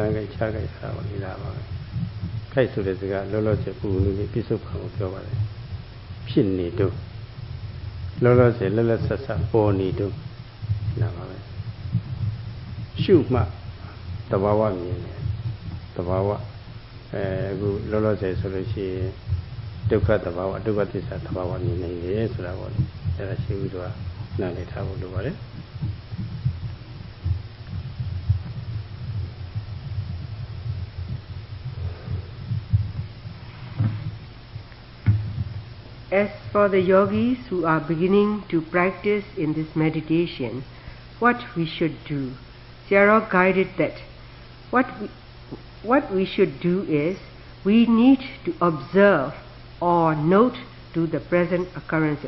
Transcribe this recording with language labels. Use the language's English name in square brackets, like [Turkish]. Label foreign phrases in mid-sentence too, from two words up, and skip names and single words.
[Burmese] မ်းခဲ့ချခဲ့ဆိုတာပါလေလားပါပဲခိုက်ဆိုတဲ့စကားလောလောဆယ်ပူနေပြီးပြစ္ဆုတ်ခံကိုပြောပါတယ်ဖြစ်နေတော့လောလောဆယ်လက်လက်ဆက်ဆက်ပေါ်နေတော့နားပါပဲရှုမှသဘာဝမြင်တယ်သဘာဝအခုလောလောဆယ်ဆိုလို့ရှိရင်ဒုက္ခသဘာဝဒုက္ခသစ္စာသဘာဝမြင်နေတယ်ဆိုတာပေါ့လေအဲ့ဒါရှိပြီးတော့နားလည်ထားဖို့လိုပါတယ် [English] As for the yogis who are beginning to practice in this meditation, what we should do, Sayadaw guided that what we should do is we need to observe or note to the present occurrences.